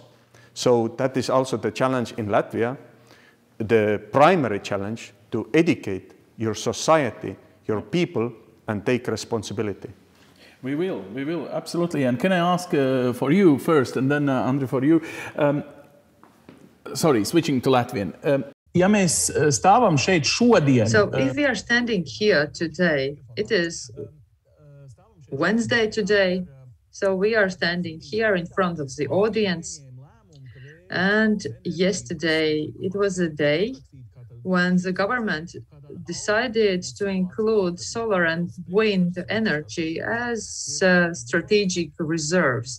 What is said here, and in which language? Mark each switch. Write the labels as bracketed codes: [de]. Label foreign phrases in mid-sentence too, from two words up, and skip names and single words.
[en] So that is also the challenge in Latvia, the primary challenge to educate your society, your people, and take responsibility. We will, absolutely. And can I ask for you first, and then Andri for you? Sorry, switching to Latvian. [lv] Ja mēs stāvam šeit šodien. [en] So if we are standing here today, it is Wednesday today. So we are standing here in front of the audience. And yesterday, it was a day when the government decided to include solar and wind energy as strategic reserves.